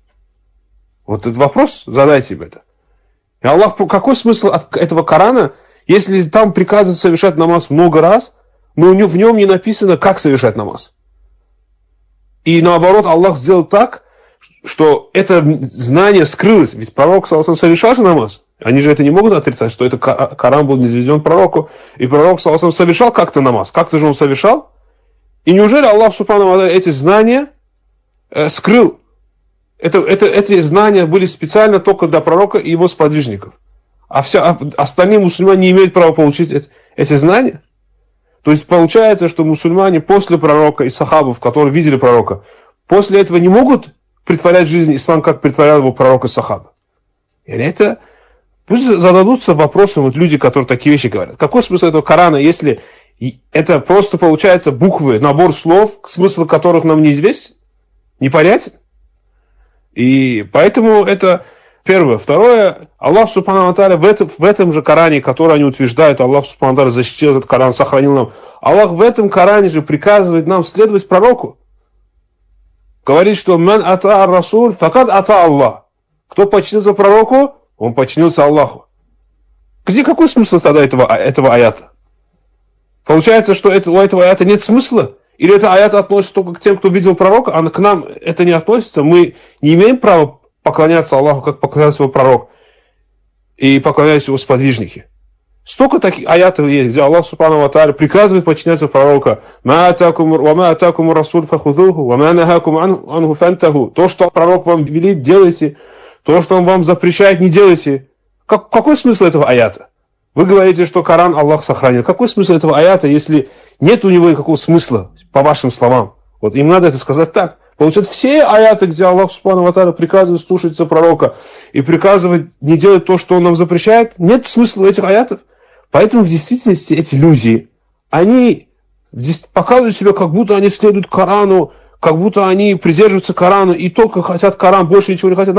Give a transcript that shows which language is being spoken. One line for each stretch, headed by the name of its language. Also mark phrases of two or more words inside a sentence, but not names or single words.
Russian: Вот этот вопрос, задайте себе это. И Аллах, какой смысл от этого Корана, если там приказывает совершать намаз много раз, но в нем не написано, как совершать намаз? И наоборот, Аллах сделал так, что это знание скрылось. Ведь пророк
Arabic: صلى الله عليه وسلم
Russian: совершал же намаз. Они же это не могут отрицать, что это Коран был низведен пророку. И пророк
Arabic: صلى الله عليه وسلم
Russian: совершал как-то намаз. Как-то же он совершал. И неужели Аллах
Arabic: سبحانه وتعالى
Russian: эти знания скрыл? Эти знания были специально только для пророка и его сподвижников. А остальные мусульмане не имеют права получить эти знания. То есть получается, что мусульмане после пророка и сахабов, которые видели пророка, после этого не могут притворять жизнь ислам, как притворял его пророк и сахаба. Или это пусть зададутся вопросом вот люди, которые такие вещи говорят. Какой смысл этого Корана, если это просто получается буквы, набор слов, смысл которых нам неизвестен, непонятен? И поэтому это первое. Второе, Аллах
Arabic: سبحانه وتعالى
Russian: в этом же Коране, который они утверждают, Аллах
Arabic: سبحانه وتعالى
Russian: защитил этот Коран, сохранил нам. Аллах в этом Коране же приказывает нам следовать пророку. Говорит, что
Arabic: «من أطاع الرسول فقد أطاع الله».
Russian: Кто подчинился пророку, он подчинился Аллаху. Какой смысл тогда этого аята? Получается, что у этого аята нет смысла? Или это аят относится только к тем, кто видел пророка, а к нам это не относится? Мы не имеем права поклоняться Аллаху, как поклонялся его пророк, и поклоняются его сподвижники. Столько таких аятов есть, где Аллах
Arabic: سبحانه وتعالى
Russian: приказывает подчиняться пророка. То, что пророк вам велит, делайте. То, что он вам запрещает, не делайте. Какой смысл этого аята? Вы говорите, что Коран Аллах сохранил. Какой смысл этого аята, если нет у него никакого смысла, по вашим словам? Вот им надо это сказать так. Получается, все аяты, где Аллах
Arabic: سبحانه وتعالى
Russian: приказывает слушаться пророка и приказывает не делать то, что он нам запрещает, нет смысла этих аятов. Поэтому в действительности эти люди, они показывают себя, как будто они следуют Корану, как будто они придерживаются Корана и только хотят Коран, больше ничего не хотят.